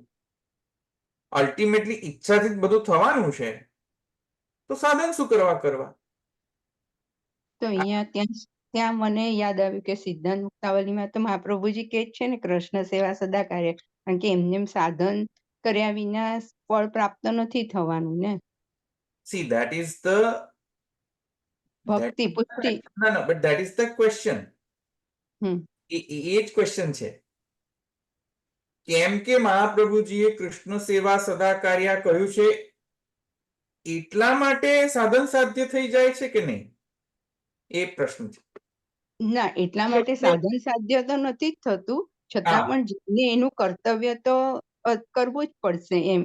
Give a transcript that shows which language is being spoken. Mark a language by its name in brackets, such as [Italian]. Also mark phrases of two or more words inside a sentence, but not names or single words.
[Gujarati] અલ્ટિમેટલી ઈચ્છાથી જ બધું થવાનું છે તો સાધન શું કરવા? તો અહીંયા ત્યાં મને યાદ આવ્યું કે સિદ્ધાંત મુક્તાવલીમાં તો મહાપ્રભુજી કે જ છે ને, [Sanskrit] કૃષ્ણ સેવા સદા કાર્ય. [Gujarati] કારણ કે એમને સાધન કર્યા વિના ફળ પ્રાપ્ત નથી થવાનું ને. [English] See, that is the [Gujarati] ભક્તિ પુષ્ટિ. [English] no, but that is the question. [Gujarati] એ જ ક્વેશ્ચન છે. કેમ કે મહાપ્રભુજીએ [Sanskrit] કૃષ્ણ સેવા સદા કાર્ય [Gujarati] કહ્યું છે એટલા માટે સાધન સાધ્ય થઈ જાય છે કે નહીં, એ પ્રશ્ન છે. ના, એટલા માટે સાધન સાધ્ય તો નથી જ થતું, છતાં પણ જેને એનું કર્તવ્ય તો કરવું જ પડશે એમ.